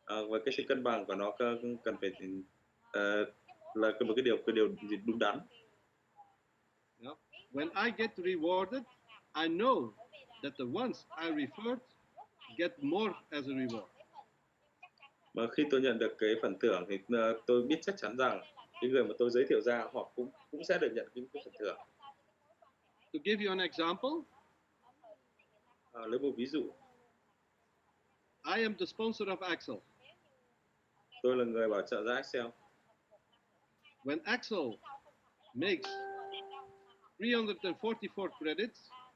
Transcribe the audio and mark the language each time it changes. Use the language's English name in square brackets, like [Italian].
[Vietnamese] Và cái sự cân bằng của nó cần phải là một cái điều đúng đắn. [English] Yeah. When I get rewarded, I know that the ones I referred get more as a reward. [Vietnamese] Mà khi tôi nhận được cái phần thưởng thì tôi biết chắc chắn rằng cái người mà tôi giới thiệu ra họ cũng sẽ được nhận cái phần thưởng. [English] To give you an example, [Vietnamese] Lấy một ví dụ, [English] I am the sponsor of AXEL. [Vietnamese] tôi là người bảo trợ ra AXEL. [English] When AXEL makes 344 credits,